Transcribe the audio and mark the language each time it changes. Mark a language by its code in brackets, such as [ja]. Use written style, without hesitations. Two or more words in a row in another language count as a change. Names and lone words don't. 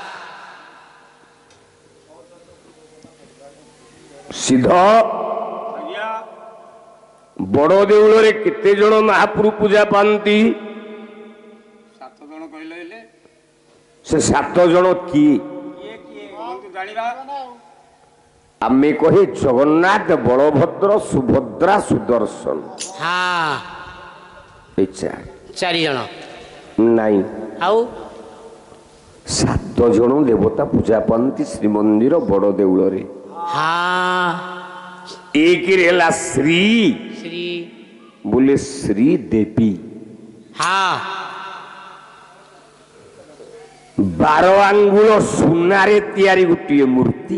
[or] ସିଦ୍ଧ ବଡ଼ ଦେଉଳରେ କେତେ ଜଣ ମହାପ୍ରଭୁ ପୂଜା ପାଆନ୍ତି ସେ 7 ଜଣ କିଏ ଆମେ କହେ ଜଗନ୍ନାଥ ବଳଭଦ୍ର ସୁଭଦ୍ରା ସୁଦର୍ଶନ হা ଏଇ ଚାର ଚାରି ଜନ নাই আউ 7 ଜଣ ଦେବତା ପୂଜା ପାଆନ୍ତି ଶ୍ରୀମନ୍ଦିର ବଡ଼ ଦେଉଳରେ। हाँ ଏକରେ ହେଲା ଶ୍ରୀ श्री ବୋଲେ ଶ୍ରୀ ଦେବୀ। हाँ 12 ଆଙ୍ଗୁଳ ସୁନାରେ ତିଆରି ଗୋଟିଏ ମୂର୍ତ୍ତି